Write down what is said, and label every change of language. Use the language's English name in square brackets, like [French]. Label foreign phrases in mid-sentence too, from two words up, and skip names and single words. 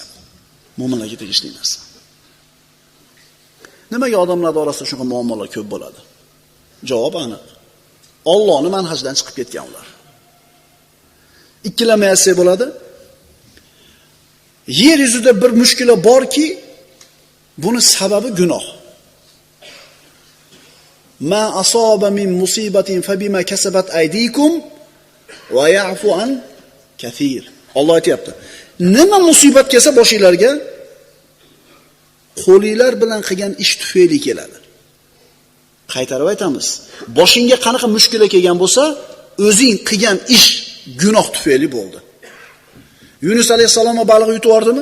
[Uzbek] Mo'minlarga tegishli narsa. Nimaga odamlar orasida shunaqa muammolar ko'p bo'ladi? Javob aniq. Allohning manhajidan chiqib ketgan ular. Ikkilamay aytsak bo'ladi. Yer yuzida bir mushkula borki, buni sababi gunoh. [Arabic] ما أصابكم من مصيبة فبما كسبت أيديكم ويعفو عن كثير. [Uzbek] Alloh aytayapti. Nima musibat kelsa boshingizlarga qo'linglar bilan qilgan ish tufayli keladi. Qaytarib aytamiz. Boshingga qanaqa mushkula kelgan bo'lsa, o'zing qilgan ish gunoh tufayli bo'ldi. Yunus alayhisalom baliq yutib yubordimi?